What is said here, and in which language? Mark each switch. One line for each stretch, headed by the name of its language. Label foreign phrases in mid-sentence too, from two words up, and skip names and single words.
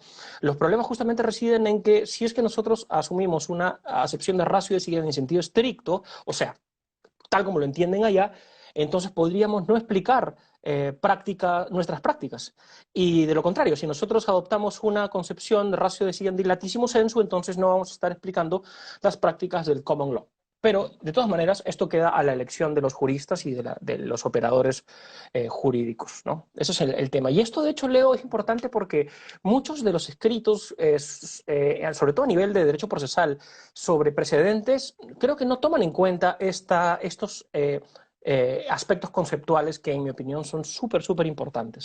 Spanish: Los problemas justamente residen en que si es que nosotros asumimos una acepción de
Latin: ratio decidendi
Spanish: en sentido estricto, o sea, tal como lo entienden allá, entonces podríamos no explicar nuestras prácticas. Y de lo contrario, si nosotros adoptamos una concepción de
Latin: ratio decidendi latísimo sensu,
Spanish: entonces no vamos a estar explicando las prácticas del
English: common law.
Spanish: Pero, de todas maneras, esto queda a la elección de los juristas y de los operadores jurídicos, ¿no? Ese es el tema. Y esto, de hecho, Leo, es importante porque muchos de los escritos, sobre todo a nivel de derecho procesal, sobre precedentes, creo que no toman en cuenta estos aspectos conceptuales que, en mi opinión, son súper importantes.